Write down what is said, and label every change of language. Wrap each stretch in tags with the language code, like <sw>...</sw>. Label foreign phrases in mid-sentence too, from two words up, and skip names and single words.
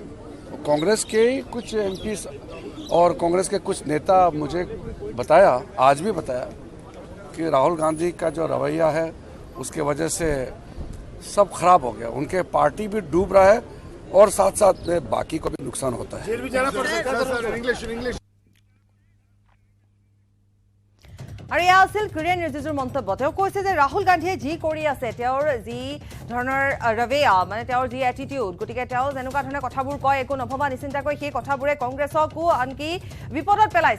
<hi>कांग्रेस के कुछ एमपी और कांग्रेस के कुछ नेता मुझे बताया, आज भी बताया, कि राहुल गांधी का जो रवैया है उसके वजह से सब खराब हो गया। उनके पार्टी भी डूब रहा है और साथ साथ में बाकी को भी नुकसान होता है।</hi> <as>আৰু এয়া আছিল কিৰেণ ৰিজিজুৰ মন্তব্য। তেওঁ কৈছে যে ৰাহুল গান্ধীয়ে যি কৰি আছে, তেওঁৰ যি ধৰণৰ ৰভেয়া, মানে তেওঁৰ যি এটিটিউড, গতিকে তেওঁ যেনেকুৱা ধৰণে কথাবোৰ কয়, একো নভবা নিচিন্তাকৈ সেই কথাবোৰে কংগ্ৰেছকো আনকি বিপদত পেলাইছে।</as>